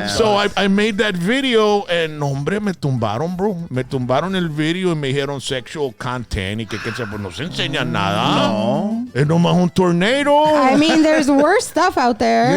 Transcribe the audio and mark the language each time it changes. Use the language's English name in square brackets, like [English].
[English] So I made that video and [Spanish] hombre me tumbaron, [English] bro. [Spanish] Me tumbaron el video y me dijeron [English] sexual content [Spanish] y que pues no se enseña nada. No. Es nomás un tornado. [English] I mean, there's worse stuff out there.